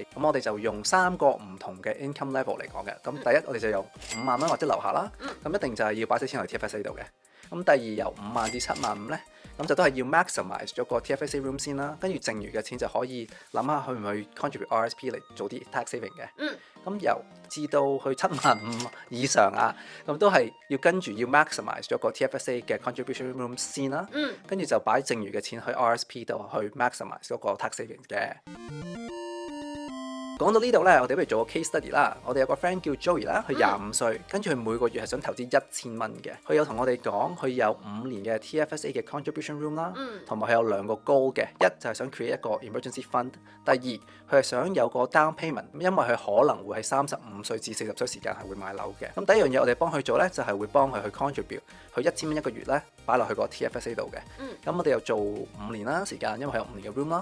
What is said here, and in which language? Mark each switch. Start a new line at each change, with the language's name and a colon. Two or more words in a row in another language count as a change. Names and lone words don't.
Cantonese: 咁我哋就用3個唔同嘅
English: income level
Cantonese: 嚟講嘅。咁第一我哋就由5萬蚊或者樓下啦，咁一定就係要擺啲錢去 TFSA 度嘅。咁第二由5萬至7萬5咧，咁就都係要 maximize 咗個 TFSA room 先啦，跟住剩餘嘅錢就可以諗下去唔去 contribute RSP 嚟做啲
English: tax saving
Cantonese: 嘅。咁由至到去7萬5以上啊，咁都係要跟住要 maximize 咗個 TFSA 嘅
English: contribution room
Cantonese: 先啦，跟住就擺剩餘嘅錢去 RSP 度去 maximize 嗰個
English: tax saving
Cantonese: 嘅。講到呢度咧，我哋不如做個
English: case study
Cantonese: 啦。我哋有個 friend 叫 Joey 啦，佢25歲，跟住佢每個月係想投資1000蚊嘅。佢有同我哋講，佢有5年嘅 TFSA 嘅
English: contribution room
Cantonese: 啦，同埋佢有2個 goal 嘅。一就係想 create 一個
English: emergency fund，
Cantonese: 第二佢係想有個
English: down payment，
Cantonese: 因為佢可能會喺35歲至40歲時間係會買樓嘅。咁第一樣嘢我哋幫佢做咧，就係會幫佢去 contribute 佢1000蚊一個月咧，擺落去個 TFSA 度嘅。咁我哋又做5年啦時間，因為佢有5年嘅 room 啦。